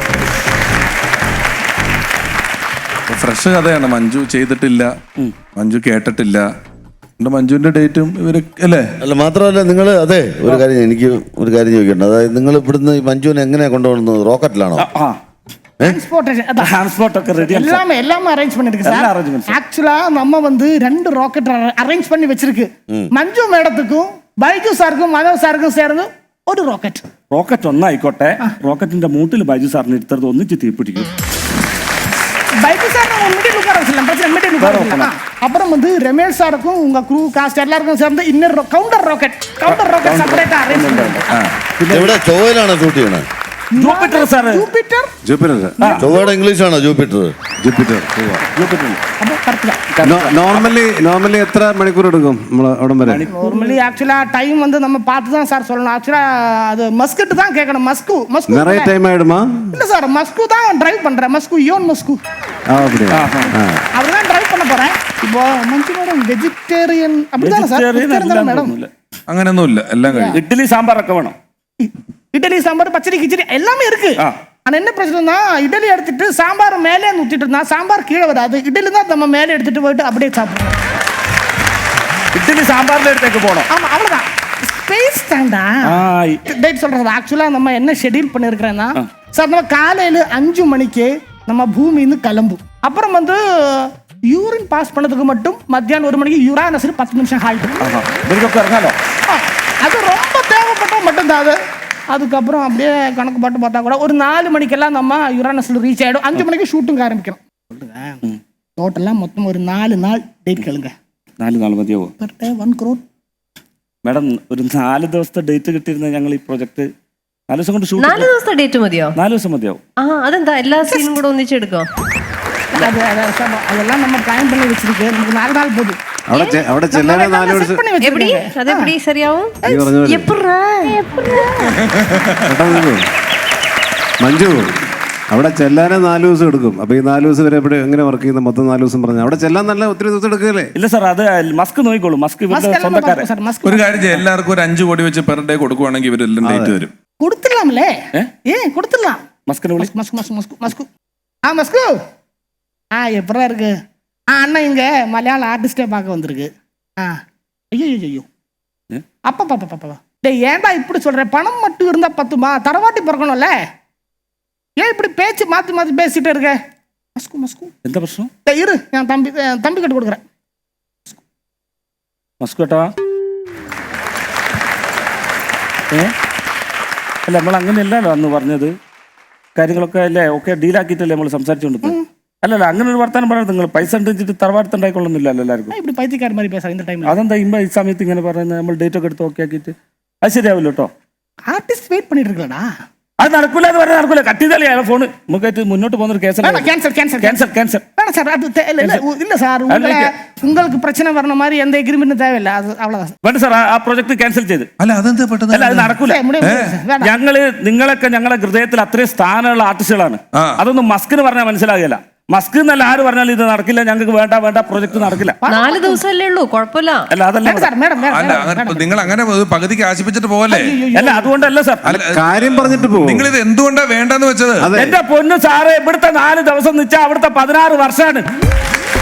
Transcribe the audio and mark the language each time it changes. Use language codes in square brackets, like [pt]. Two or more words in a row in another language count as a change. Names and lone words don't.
[ml] ഫ്രഷ് കഥയാണ്. മഞ്ജു ചെയ്തിട്ടില്ല, മഞ്ജു കേട്ടിട്ടില്ല. മഞ്ജുവിന്റെ ഡേറ്റും ഇവരല്ലേ? അല്ല, മാത്രമല്ല നിങ്ങൾ ഒരു കാര്യം, എനിക്ക് ഒരു കാര്യം ചോദിക്കണ്ട. അതായത് നിങ്ങൾ ഇവിടുന്ന് മഞ്ജുവിനെ എങ്ങനെയാ കൊണ്ടുപോകുന്നത്? റോക്കറ്റിലാണോ? ട്രാൻസ്പോർട്ടൊക്കെ റെഡി, [ta] எல்லாமே அரேஞ்ச் பண்ணிருக்கு சார். ஆக்சுவலா நம்ம வந்து 2 ராக்கெட் அரேஞ்ச் பண்ணி வச்சிருக்கு. [ml] மஞ்சு மேடத்துக்கும் ബൈജു സാർക്കും മാധവ് സാർക്കും ചേർന്ന് ഒരു റോക്കറ്റ് ഒന്നായിക്കോട്ടെ. റോക്കറ്റിന്റെ മൂട്ടിൽ ബൈജു സാറിന് എടുത്തത് ഒന്നിച്ച് തീപിടിക്കും. [ta] பைக்கு சார் மிடில் உட்கார வச்சிடலாம், பிரச்சனை மிடில் உட்கார வச்சிடலாம். அப்புறம் வந்து ரமேஷ் சாருக்கும் உங்க [en] crew cast [ta] எல்லாருக்கும் சேர்ந்து இன்னொரு கவுண்டர் ராக்கெட் செப்பரேட்டா அரேஞ்ச் பண்ணுங்க. [ml] ഇവിടെ ചൊവ്വയിലാണ് ഷൂട്ട് ചെയ്യണത്. ജൂപ്പിറ്റർ സാറ്. ജൂപ്പിറ്റർ ജൂപ്പിറ്റർ ചൊവ്വയുടെ ഇംഗ്ലീഷ് ആണോ ജൂപ്പിറ്റർ? ജൂപ്പിറ്റർ ജൂപ്പിറ്റർ. അപ്പൊ കറക്റ്റാ. നോർമലി എത്ര മണിക്കൂർ എടുക്കും നമ്മൾ അവിടെ വരെ? [ta] നോർമലി ആക്ച്വലா டைம் வந்து நம்ம பார்த்து தான் சார் சொல்லணும். ஆக்சுவலா அது மஸ்கட் தான் கேட்கணும். மஸ்கு நிறைய டைம் ஆயிடுமா? இல்ல சார், மஸ்கு தான் டிரைவ் பண்றேன். மஸ்கு யோன் மஸ்கு அப்படியா? அவர்தான் டிரைவ் பண்ண போறேன். இப்போ மஞ்சு மேடம் വെജിറ്റേറിയൻ அப்படிதான் സാർ? [en] vegetarian madam. [ml] അങ്ങനെയൊന്നുമില്ല, എല്ലാം കഴിയും. ഇഡ്ഡലി സാമ്പാറൊക്കെ വേണം. [ta] இட்லி சாம்பார் பச்சடி கிச்சடி எல்லாமே இருக்கு. ஆனா என்ன பிரச்சனைனா இட்லி எடுத்துட்டு சாம்பார் மேலே ஊத்திட்டு இருந்தா சாம்பார் கீழே வராது. இட்லி தான் நம்ம மேலே எடுத்துட்டு போயிட்டு அப்படியே சாப்பிடணும். [ml] ഇഡ്ഡലി സാമ്പാറിന്റെ അടുത്തേക്ക് പോകണം. [ta] ஆமா அவ்வளவுதான். ஸ்பேஸ் தாண்டா. டேட் சொல்றது ஆக்சுவலா நம்ம என்ன ஷெட்யூல் பண்ணிருக்கிறேன்னா சார், நம்ம காலையில 5 மணிக்கு நம்ம பூமியின்னு கிளம்பும். அப்புறம் வந்து [en] urine pass [ta] பண்ணதுக்கு மட்டும் மத்தியானம் 1 மணிக்கு யுரானஸ்ல 10 நிமிஷம் ஹால்ட். [ml] ഇവർക്കൊക്കെ ഇറങ്ങാലോ. [ta] அது ரொம்ப தேவைப்பட்டா மட்டும்தான் அது. அதுக்கப்புறம் அப்படியே கணக்கு பாட்டு பார்த்தா கூட ஒரு 4 மணிக்கெல்லாம் நம்ம யுரானஸ்ல ரீச் ஆயிடும். 5 மணிக்கு ஷூட்டிங் ஆரம்பிக்கணும். டோட்டலா மொத்தம் ஒரு 4 நாள் டேட் கேளுங்க. [ml] 4 നാൾ മതിയാവോ? [en] per day 1 crore. [ml] മാഡം ഒരു 4 ദിവസത്തെ ഡേറ്റ് കിട്ടിയിരുന്ന ഞങ്ങൾ ഈ പ്രൊജക്ട് 4 ദിവസം കൊണ്ട് ഷൂട്ട്. 4 ദിവസത്തെ ഡേറ്റ് മതിയോ? 4 ദിവസം മതിയാവും. അതെന്താ എല്ലാ സീനും കൂടെ ഒന്നിച്ചെടുക്കോ? [ta] அதெல்லாம் நம்ம பிளான் பண்ணி வச்சிருக்கு. நமக்கு 4 நாள் போதும். [ml] അവിടെ ചെല്ലാനേ 4 ദിവസം [ta] எப்படி அதெப்படி [ml] ശരിയാവും? എപ്പറാ മഞ്ജു, അവിടെ ചെല്ലാനേ 4 ദിവസം എടുക്കും. അപ്പൊ ഈ 4 ദിവസം വരെ എവിടെ എങ്ങനെ വർക്ക് ചെയ്യുന്ന? മൊത്തം 4 ദിവസം പറഞ്ഞു അവിടെ ചെല്ലാൻ നല്ല ഒത്തിരി ദിവസം എടുക്കല്ലേ? ഇല്ല സാർ, അത് മസ്ക് നോക്കിക്കോളൂ. മസ്ക് ഇവരുടെ സ്വന്തക്കാരൻ. ഒരു കാര്യം ചെയ്യും, എല്ലാവർക്കും ഒരു 5 കോടി വെച്ച് പെർ ഡേ കൊടുക്കുവാണെങ്കിൽ ഇവരെല്ലാം ഡേറ്റ് വരും. [ta] கொடுத்துடலாம்ல? கொடுத்துடலாம். [ml] മസ്കിനെ വിളി. [ta] மஸ்கு மஸ்கு மஸ்கு மஸ்கு மஸ்கு எப்படா இருக்கு? அண்ணன் இங்க மலையாள ஆர்டிஸ்டே பார்க்க வந்திருக்கு. ஐயோ ஐயோ அப்பா டேய், ஏன்டா இப்படி சொல்ற? பணம் மட்டும் இருந்தா பத்துமா? தரவாட்டி பிறக்கணும்ல. ஏன் இப்படி பேச்சு மாத்தி மாத்தி பேசிட்டு இருக்க? மஸ்கு மஸ்கு [ml] എന്താ പ്രശ്നം? [ta] டேய் இரு, நான் தம்பி கட்டு கொடுக்குறேன். [ml] മസ്ക് കേട്ടോ? അല്ല, നമ്മൾ അങ്ങനെയല്ലല്ലോ അന്ന് പറഞ്ഞത്. കാര്യങ്ങളൊക്കെ അല്ലേ ഓക്കെ ഡീലാക്കിയിട്ടല്ലേ നമ്മൾ സംസാരിച്ചുകൊണ്ടിരുന്നത്. അല്ലല്ല, അങ്ങനെ ഒരു വർത്താനം പറയാം. നിങ്ങൾ പൈസ ഉണ്ടെന്നിട്ട് തറവാടുത്തുണ്ടായിക്കൊള്ളുന്നില്ലല്ലോ എല്ലാവർക്കും. [ta] இப்படி பைத்தியக்கார மாதிரி பேசுற இந்த டைம்ல. [ml] അതെന്താ ഈ സമയത്ത് ഇങ്ങനെ പറയുന്നത്? നമ്മൾ ഡേറ്റ് ഒക്കെ എടുത്ത് ഓക്കെ ആക്കിയിട്ട് അത് ശരിയാവില്ല കേട്ടോ. [ta] ஆர்டிஸ்ட் வெயிட் பண்ணிட்டு இருக்கலடா. [ml] അത് നടക്കൂല എന്ന് പറഞ്ഞാൽ നടക്കൂല. കട്ട് ചെയ്താലേ അയാളെ ഫോണ് നമുക്കായിട്ട് മുന്നോട്ട് പോകുന്ന ഒരു കേസല്ല. [en] cancel cancel cancel cancel. [ta] வேணாம் சார், அது இல்ல சார், உங்களுக்கு பிரச்சனை வரன மாதிரி எந்த எக்ரிமெண்ட் தேவையில்ல. அது அவ்வளவுதான். [ml] വേണ്ട സാർ, ആ പ്രൊജക്ട് ക്യാൻസൽ ചെയ്ത്. അല്ല, അതെന്താ പെട്ടെന്ന്? അല്ല, അത് നടക്കൂല. ഞങ്ങള് നിങ്ങളൊക്കെ ഞങ്ങളുടെ ഹൃദയത്തിൽ അത്രയും സ്ഥാനമുള്ള ആർട്ടിസ്റ്റുകളാണ്. അതൊന്നും മസ്കിന് പറഞ്ഞാൽ മനസ്സിലാകില്ല. മസ്ക് എന്നല്ല ആര് പറഞ്ഞാലും ഇത് നടക്കില്ല, ഞങ്ങൾക്ക് വേണ്ട പ്രൊജക്ട് നടക്കില്ല. 4 ദിവസമല്ലേ ഉള്ളൂ, കുഴപ്പമില്ല. അല്ല, അതല്ല [en] sir madam [ml] അല്ല, നിങ്ങൾ അങ്ങനെ പകുതിക്ക് ആശിപ്പിച്ചിട്ട് പോവല്ലേ? അല്ല, അതുകൊണ്ടല്ല സാർ. കാര്യം പറഞ്ഞിട്ട് പോകും. നിങ്ങൾ ഇത് എന്തുകൊണ്ടാ വേണ്ടെന്ന് വെച്ചത്? എന്റെ പൊന്നു സാറ്, ഇവിടുത്തെ 4 ദിവസം നിച്ചാ അവിടുത്തെ 16 വർഷമാണ്.